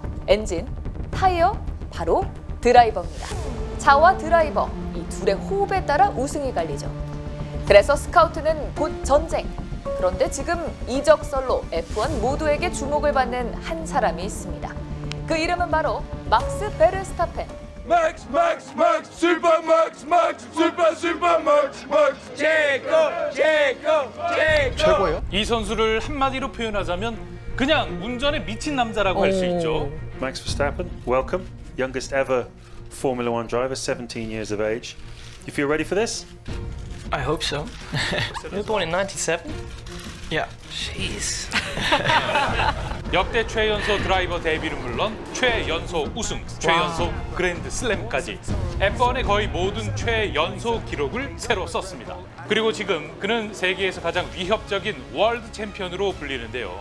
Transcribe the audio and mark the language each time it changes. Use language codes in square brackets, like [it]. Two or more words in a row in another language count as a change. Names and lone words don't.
[ko] 엔진, 타이어, 바로 드라이버입니다. 차와 드라이버, 이 둘의 호흡에 따라 우승이 갈리죠. 그래서 스카우트는 곧 전쟁. 그런데 지금 이적설로 F1 모두에게 주목을 받는 한 사람이 있습니다. 그 이름은 바로 막스 베르스타펜. [en] Max, Max, Max, Super Max, Max, Super, Super Max, Max. [ko] 최고예요? 이 선수를 한마디로 표현하자면 그냥 운전에 미친 남자라고 할 수 있죠. [en] Max Verstappen, welcome. Youngest ever Formula One driver, 17 years of age. You feel ready for this? I hope so. You were born in 97? Yeah. Jeez. [ko] 역대 최연소 드라이버 데뷔는 물론 최연소 우승, 최연소 그랜드 슬램까지 F1의 거의 모든 최연소 기록을 새로 썼습니다. 그리고 지금 그는 세계에서 가장 위협적인 월드 챔피언으로 불리는데요.